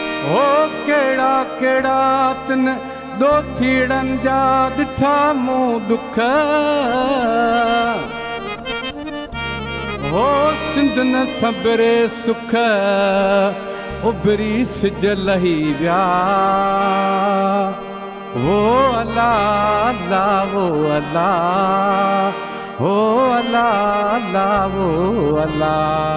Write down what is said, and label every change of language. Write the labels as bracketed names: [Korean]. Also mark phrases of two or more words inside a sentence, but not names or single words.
[Sindhi] هو ڪهڙا ڪهڙا تن ڏوٿيڙن جا ڏٺا مون ڏک. هو سنڌ نه صبري سک، اڀري سج لهي ويا. [Arabic] هو الله، الله، هو الله، هو الله، الله، هو الله.